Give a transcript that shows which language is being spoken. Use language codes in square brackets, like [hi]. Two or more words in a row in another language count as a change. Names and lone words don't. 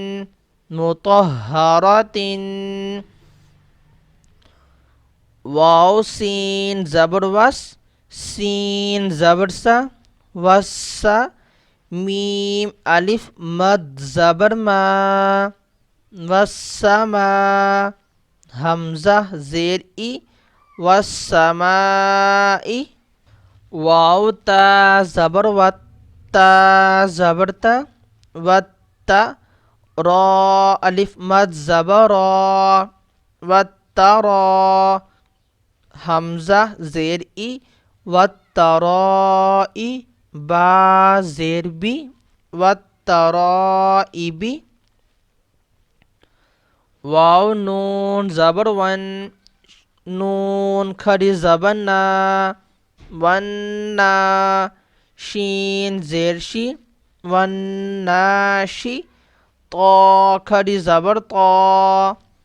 [ur] مطہرۃ واو سین زبر وس سین زبر سا وسا میم الف مد زبر ما والسما حمزہ زیر ای والسماء واو تا زبر وت تا زبر تا وت را الف مد زبر را والترا حمزہ زیر ای والترائی با زیر بی والترائب واو نون زبر ون نون کھڑی زبر نا وننا شین زیر شی والناشی طا کھڑی زبر طا